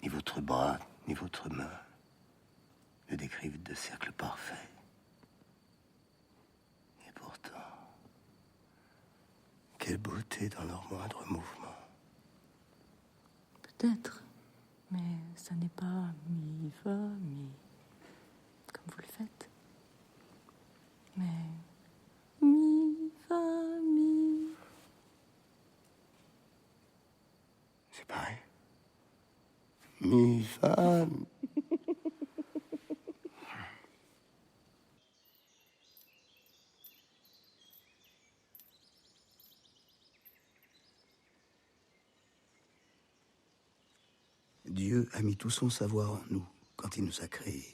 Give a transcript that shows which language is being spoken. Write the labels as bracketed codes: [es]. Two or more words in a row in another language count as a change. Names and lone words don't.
[fr] votre bras ni votre main ne décrivent de cercle parfait. Et pourtant, quelle beauté dans leur moindre mouvement. Peut-être, mais ça n'est pas mi, fa, mi, comme vous le faites. Mais mi, fa, mi. C'est pareil. Mi, fa, mi. Dieu a mis tout son savoir en nous quand il nous a créés.